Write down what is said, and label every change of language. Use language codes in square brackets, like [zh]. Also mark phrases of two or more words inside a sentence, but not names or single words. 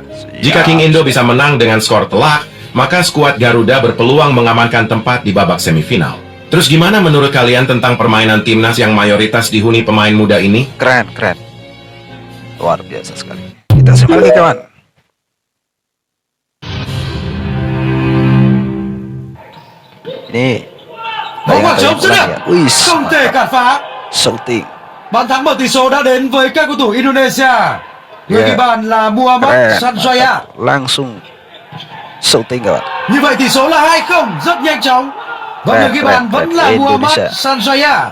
[id] Jika King Indo bisa menang dengan skor telak, maka skuad Garuda berpeluang mengamankan tempat di babak semifinal. Terus gimana menurut kalian tentang permainan timnas yang mayoritas dihuni pemain muda ini? Keren, keren. Luar biasa sekali. Kita simak lagi kawan. Ini [vi] Bóng vào trống dứt điểm, [id] Wih, [vi] không thể cản phá. sâu tiền. Bàn thắng mở tỷ số đã đến với các cầu thủ Indonesia. Người Yeah. ghi bàn là Muhammad [id] Keren. [vi] Sanjaya. [id] Langsung sâu tiền kawan. [vi] Như vậy tỷ số là 2-0, rất nhanh chóng. Và người ghi bàn vẫn là Muhammad Sanjaya.